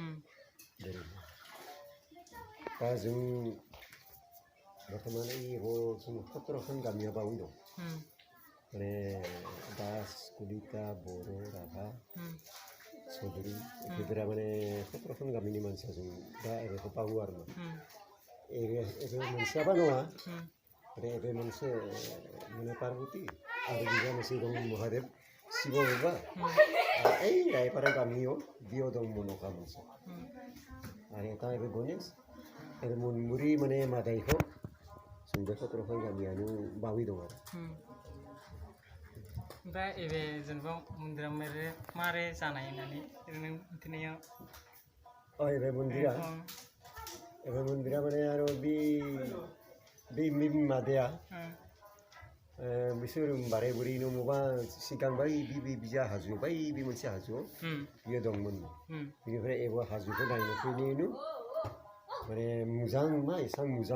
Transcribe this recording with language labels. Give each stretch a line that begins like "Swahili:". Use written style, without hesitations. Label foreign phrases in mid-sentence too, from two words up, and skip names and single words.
Bodo: दा जों बर्थमान जों 17खान गामिया बावै दं माने दास कलिता बर' राभा चौधुरी बेफोरा माने 17खान गामिनि मानसिया जों दा बेखौ बावो आरो मा मोनसेयाबा नङा माने मोनसे माने पार्बती आरो बिजा मोनसे दं महादेव शिव बाबा रायपारा गामियाव बेयाव दं मन'का मोनसे आरो दा बे गनेश आरो मोनमुरि माने मादाइखौ जों बे खथरखाय गामियानो बावै दं आरो ओमफ्राय एबे जेनेबा मन्दिरा मारै जानाय होननानै ओरैनो मिथिनायाव एबे मन्दिरा माने आरो बे मादाया बिसोर बारे बुरैनो मबा सिगां बै बिजा हाजो बै बे मोनसे हाजोआव बियो दंमोन बेनिफ्राय एबो हाजोखौ नायनो फैनायनो माने मोजां मा एसां मोजां